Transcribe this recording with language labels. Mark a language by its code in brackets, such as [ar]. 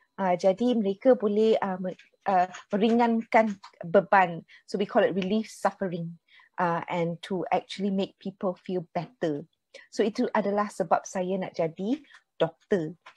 [ms] Jadi mereka boleh meringankan beban. [en] So we call it relief suffering and to actually make people feel better. [ms] So itu adalah sebab saya nak jadi doktor.